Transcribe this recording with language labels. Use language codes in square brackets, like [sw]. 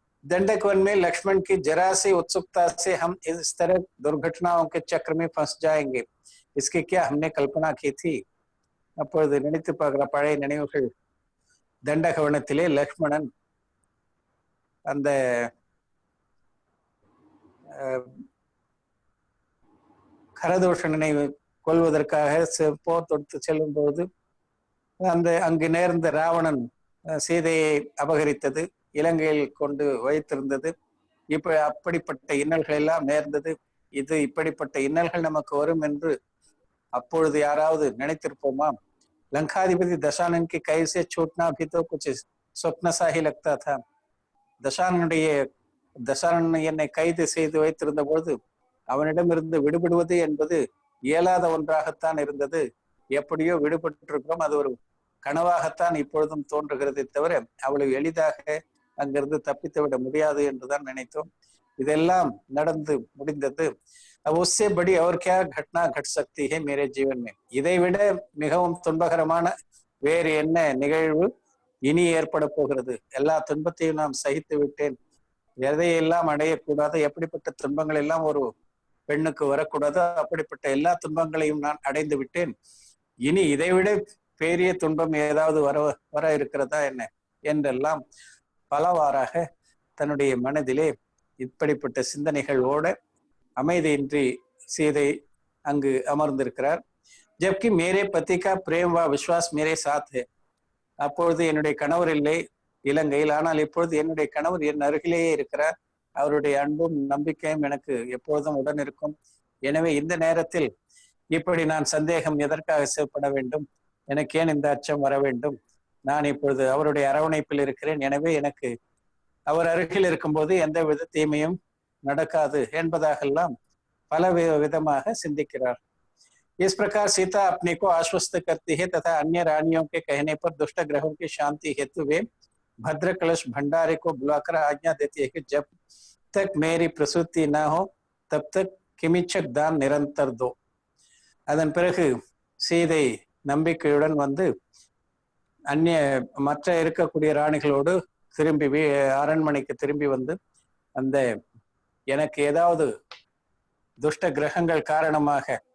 [hi] दंडक वन में लक्ष्मण की जरा सी उत्सुकता से हम इस तरह दुर्घटनाओं के चक्र में फंस जाएंगे, इसकी क्या हमने कल्पना की थी. [ta] அப்பொழுது நினைத்து பார்க்கிற பழைய நினைவுகள். தண்டகவனத்திலே லக்ஷ்மணன் அந்த கரதூஷணனை கொல்வதற்காக போர் தொடுத்து செல்லும் போது அங்கு நேர்ந்த ராவணன் சீதையை அபகரித்தது, இலங்கையில் கொண்டு வைத்திருந்தது. அப்படிப்பட்ட இன்னல்கள் எல்லாம் நேர்ந்தது. இது இப்படிப்பட்ட இன்னல்கள் நமக்கு வரும் என்று அப்பொழுது யாராவது நினைத்திருப்போமா? [hi] लंकाधिपति दशानन की कैद से छूटना भी तो कुछ स्वप्न सा ही लगता था. [ta] தசானன் என்னை கைது செய்து வைத்திருந்த பொழுது அவனிடமிருந்து விடுபடுவது என்பது இயலாத ஒன்றாகத்தான் இருந்தது. எப்படியோ விடுபட்டிருக்கிறோம், அது ஒரு கனவாகத்தான் இப்பொழுதும் தோன்றுகிறதை தவிர அவ்வளவு எளிதாக அங்கிருந்து தப்பித்து விட முடியாது என்றுதான் நினைத்தோம். இதெல்லாம் நடந்து முடிந்தது. [hi] अब उससे बड़ी और क्या घटना घट सकती है मेरे जीवन में. [ta] இதைவிட மிகவும் துன்பகரமான வேறு என்ன நிகழ்வு இனி ஏற்பட போகிறது? எல்லா துன்பத்தையும் நாம் சகித்து விட்டேன், எதையெல்லாம் அடையக்கூடாது, எப்படிப்பட்ட துன்பங்கள் எல்லாம் ஒரு பெண்ணுக்கு வரக்கூடாது, அப்படிப்பட்ட எல்லா துன்பங்களையும் நான் அடைந்து விட்டேன். இனி இதைவிட பெரிய துன்பம் ஏதாவது வர இருக்கிறதா என்ன என்றெல்லாம் பலவாறாக தன்னுடைய மனதிலே இப்படிப்பட்ட சிந்தனைகள் ஓட அமைதியின்றி சீதை அங்கு அமர்ந்திருக்கிறார். [hi] जबकि मेरे पति का प्रेम व विश्वास मेरे साथ है. [ta] அப்பொழுது என்னுடைய கணவர் இல்லை இலங்கையில். ஆனால் இப்பொழுது என்னுடைய கணவர் என் அருகிலேயே இருக்கிறார். அவருடைய அன்பும் நம்பிக்கையும் எனக்கு எப்பொழுதும் உடன் இருக்கும். எனவே இந்த நேரத்தில் இப்படி நான் சந்தேகம் எதற்காக செய்யப்பட வேண்டும்? எனக்கு ஏன் இந்த அச்சம் வர வேண்டும்? நான் இப்பொழுது அவருடைய அரவணைப்பில் இருக்கிறேன். எனவே எனக்கு அவர் அருகில் இருக்கும்போது எந்த வித தீமையும் நடக்காது என்பதாகெல்லாம் பல விதமாக சிந்திக்கிறார். [hi] इस प्रकार सीता अपने को आश्वस्त करती है तथा अन्य रानियों के कहने पर दुष्ट ग्रहों की शांति हेतु वे भद्र कलश भंडारे को बुलाकर आज्ञा देती है कि जब तक मेरी प्रसूति न हो तब तक किमिच्छक दान निरंतर दो. [ta] அதன் பிறகு சீதை நம்பிக்கையுடன் வந்து அந்நிய மற்ற இருக்கக்கூடிய ராணிகளோடு திரும்பி அரண்மனைக்கு திரும்பி வந்து அந்த எனக்கு ஏதாவது துஷ்ட கிரகங்கள் காரணமாக